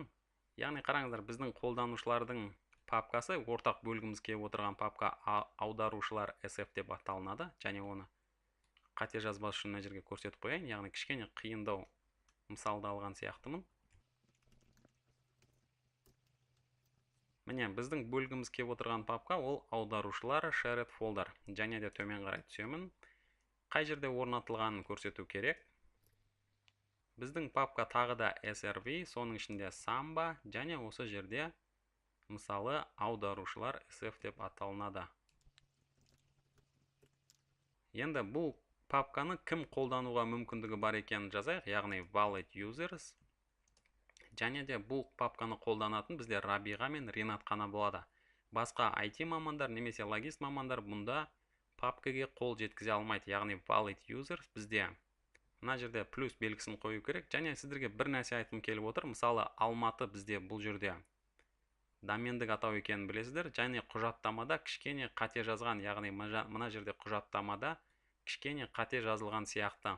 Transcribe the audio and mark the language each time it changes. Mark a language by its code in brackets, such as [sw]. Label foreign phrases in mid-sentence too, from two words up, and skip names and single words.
[kk] Яғни қараңыздар, біздің қолданушылардың папкасы ортақ бөлгіміз келіп отырған папка аударушылар sf деп аталынады. Және оны қате жазбас үшін мына жерге көрсетіп қояйын. Яғни кішкене қиындау мысалды алған сияқтымын. Міне, біздің бөлгіміз келіп отырған папка ол аударушылар [en] shared folder. [kk] Және де төмен қарай түсемін. Қай жерде орнатылғанын көрсету керек. Біздің папка тағы да srv, соның ішінде samba, және осы жерде мысалы аударушылар sf деп аталынады. Енді бұл папканы кім қолдануға мүмкіндігі бар екенін жазайық, яғни [en] valid users. [kk] Және де бұл папканы қолданатын бізде Рабиға мен Ринат қана болады. Басқа IT мамандар немесе логист мамандар бұнда папкаге қол жеткізе алмайды. Яғни [en] valid users [kk] бізде мына жерде плюс белгісін қою керек. Және сіздерге бір нәрсе айтқым келіп отыр. Мысалы, Алматы бізде бұл жерде домендік атау екенін білесіздер. Және құжаттамада кішкене қате жазған, яғни мына жерде құжаттамада кішкене қате жазылған сияқты.